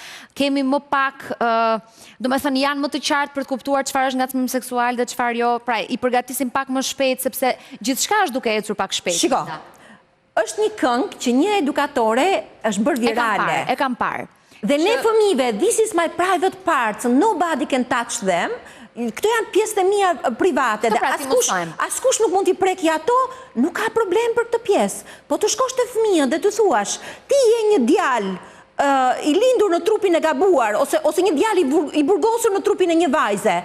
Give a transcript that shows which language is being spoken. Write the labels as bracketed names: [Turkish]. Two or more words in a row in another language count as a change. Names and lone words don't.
[Albanian] Kemi më pak, domethënë janë më të qartë për të kuptuar çfarë është ngacmim seksual dhe çfarë jo, pra i përgatisim pak më shpejt sepse gjithçka është duke ecur pak shpejt. Shiko. Është një këngë që një edukatore është bërë virale. E kam parë. Dhe ne fëmijëve, [English] this is my private parts, nobody can touch them. [Albanian] Këto janë pjesët e mia private dhe askush nuk mund t'i prekë ato, nuk ka problem për këtë pjesë. Po të shkosh te fëmijët dhe të thuash, ti je një djalë i lindur në trupin e gabuar ose një djalë i burgosur në trupin e një vajze.